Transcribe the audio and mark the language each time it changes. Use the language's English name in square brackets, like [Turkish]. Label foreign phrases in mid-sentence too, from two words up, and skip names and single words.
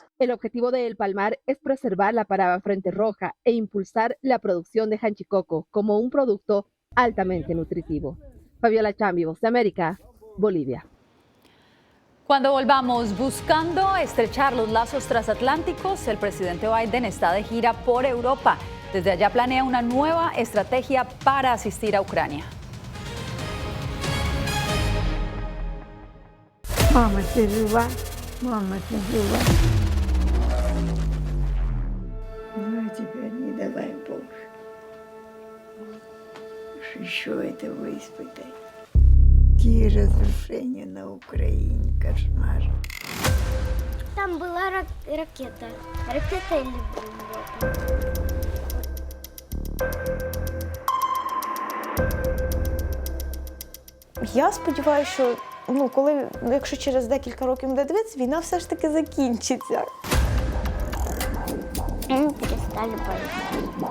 [Spanish] El objetivo de El Palmar es preservar la paraba frente roja e impulsar la producción de janchicoco como un producto altamente nutritivo. Fabiola Chambi, Voz de América, Bolivia. Cuando volvamos, buscando estrechar los lazos transatlánticos, el presidente Biden está de gira por Europa. Desde allá planea una nueva estrategia para asistir a Ucrania. [Russian] Мама, ты жива. Ну, теперь не давай Боже. Еще этого испытать. Какие разрушения на Украине, кошмар. Там была ракета. Ракета или бомба. [Ukrainian] Я сподіваюся, що якщо через декілька років буде дивитися, війна все ж таки закінчиться. Ми перестали боятися.